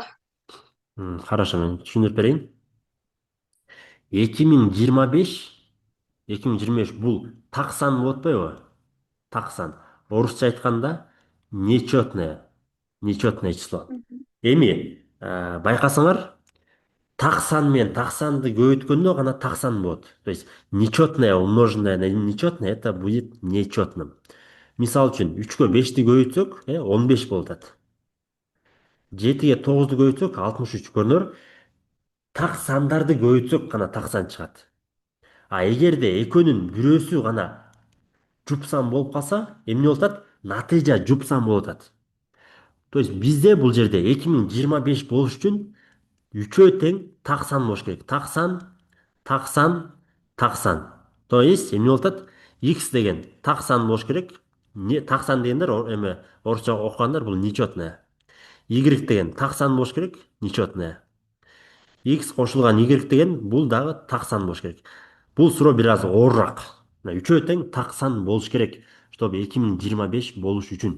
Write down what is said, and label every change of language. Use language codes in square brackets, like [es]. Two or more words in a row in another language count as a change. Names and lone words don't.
[ky] Хорошо, мен түшүндүрүп берейин. 2025, 2025 бул так сан болуп атпайбы? Так сан. Орусча айтканда [ru] нечетное, нечетное число. [ky] Эми, байкасаңар, так сан менен так санды көбөйткөндө гана так сан болот. [ru] То есть нечетное умноженное на нечетное это будет нечетным. [ky] Мисалы үчүн 3-кө 5ти көбөйтсөк, 15 болуп атат. 7-ге 9-ду көбөйтсөк 63 көрүнөр. Так сандарды көбөйтсөк гана так сан чыгат. А эгерде экөөнүн бирөөсү гана жұп сан болуп калса, эмне болуп атат? Натыйжа жұп сан болуп атат. [ru] То есть [ky] бизде бул жерде 2025 болуш үчүн үчөө тең так сан болуш керек. Так сан, так сан, так сан. [ru] То есть [ky] эмне болуп атат? X деген так сан болуш керек. Так сан дегендер эме орусча окугандар бул нечетное. Y деген так сан болуш керек, нечетное. X кошулган Y деген бул дагы так сан болуш керек. Бул суроо бир аз оорураак. Үчөө тең так сан болуш керек, чтобы 2025 болуш үчүн.